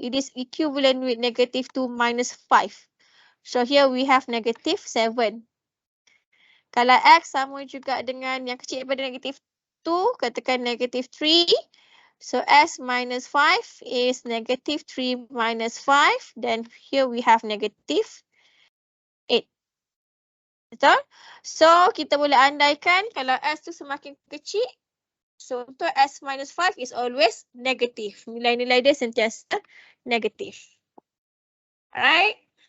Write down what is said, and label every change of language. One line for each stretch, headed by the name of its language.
English: It is equivalent with negative 2 minus 5. So here we have negative 7.
Malay: Kalau x sama juga dengan yang kecil daripada negative 2, katakan negative 3.
English: So s minus 5 is negative 3 minus 5. Then here we have negative 8.
Malay: Betul? So kita boleh andaikan kalau s tu semakin kecil, so untuk s minus 5
English: is always negative.
Malay: Nilai-nilai dia sentiasa negatif. Alright.